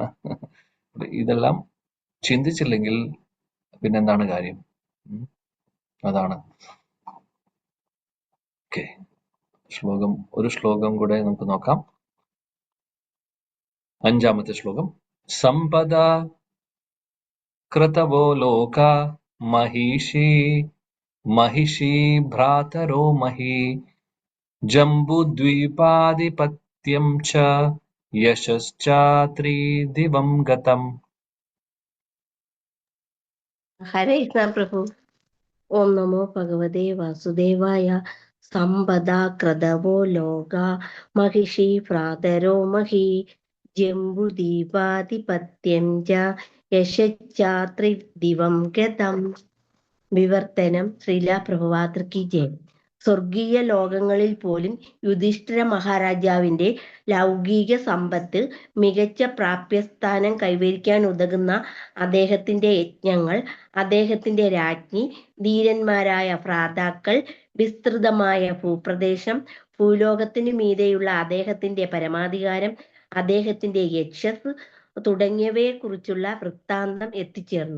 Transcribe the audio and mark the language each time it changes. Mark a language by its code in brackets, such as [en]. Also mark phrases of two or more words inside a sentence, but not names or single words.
[ml] ഇതെല്ലാം ചിന്തിച്ചില്ലെങ്കിൽ പിന്നെന്താണ് കാര്യം? അതാണ്. ഓക്കെ, ഒരു ശ്ലോകം കൂടെ നമുക്ക് നോക്കാം. 5-ാമത്തെ ശ്ലോകം. [sa] സമ്പദ കൃതവോ ലോക महिषी भ्रातरो मही जम्बुद्वीपाधिपत्यं च यशश्चात्रिदिवं गतम्. [hi] हरे कृष्ण प्रभु. [sa] ओम नमो भगवते वासुदेवाय. संपदा क्रदवो लोका महिषी भ्रातरो मही जम्बुद्वीपाधिपत्यं च यशश्चात्रिदिवं गतम्. [ml] വിവർത്തനം ശ്രീല പ്രഭുപാദർക്ക് ജയ്. സ്വർഗീയ ലോകങ്ങളിൽ പോലും യുധിഷ്ഠിര മഹാരാജാവിന്റെ ലൗകിക സമ്പത്ത് മികച്ച പ്രാപ്യസ്ഥാനം കൈവരിക്കാൻ ഉതകുന്ന അദ്ദേഹത്തിന്റെ യജ്ഞങ്ങൾ, അദ്ദേഹത്തിന്റെ രാജ്ഞി, ധീരന്മാരായ ഭ്രാതാക്കൾ, വിസ്തൃതമായ ഭൂപ്രദേശം, ഭൂലോകത്തിനു മീതെയുള്ള അദ്ദേഹത്തിന്റെ പരമാധികാരം, അദ്ദേഹത്തിന്റെ യശസ് തുടങ്ങിയവയെ കുറിച്ചുള്ള വൃത്താന്തം എത്തിച്ചേർന്നു.